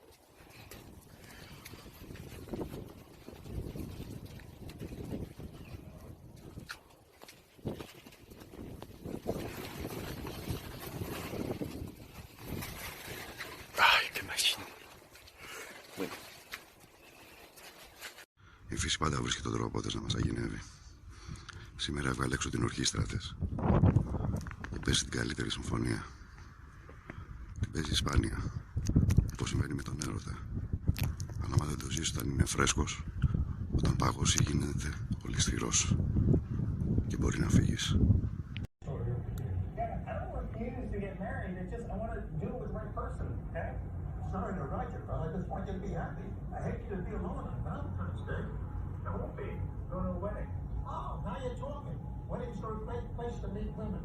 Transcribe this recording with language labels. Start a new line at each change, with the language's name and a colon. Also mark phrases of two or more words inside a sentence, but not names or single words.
Spanish: Ay, qué máquina. Bueno.
Greek: Η φύση πάντα βρίσκει τον τρόπο της να μας αγινεύει. Σήμερα έβγαλε έξω την ορχήστρα της και παίζει την καλύτερη συμφωνία. Την παίζει σπάνια, όπως συμβαίνει με τον έρωτα. Αλλά άμα δεν το ζεις όταν είναι φρέσκος, όταν πάγωση γίνεται ολισθηρός και μπορεί να φύγεις.
English: Sorry to write you, brother. I just want you to be happy. I hate you to be alone on Valentine's Day. I won't be. Going to a wedding. Oh, now you're talking. Weddings are a great place to meet women.